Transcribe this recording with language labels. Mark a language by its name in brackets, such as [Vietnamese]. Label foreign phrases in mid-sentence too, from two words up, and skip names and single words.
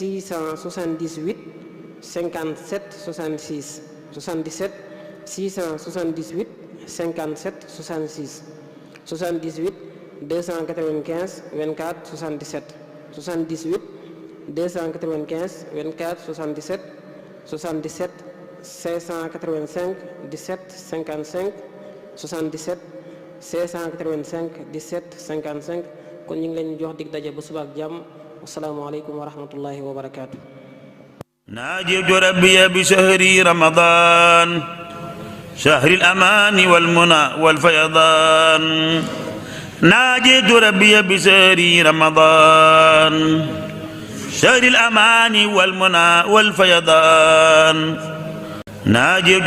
[Wolof] 678 57 66 77 678 57 66 78 295 24 77 78 295 24 77 77 585 17 55 77 585 17 55 kon ñu ngi leen jox dig daje ba suba ak jàmm. [Arabic] السلام عليكم ورحمة الله وبركاته. ناجيت ربي بشهر رمضان شهر الأمان والمنى والفيضان ناجيت ربي بشهر رمضان شهر الأمان والمنى والفيضان ناجيت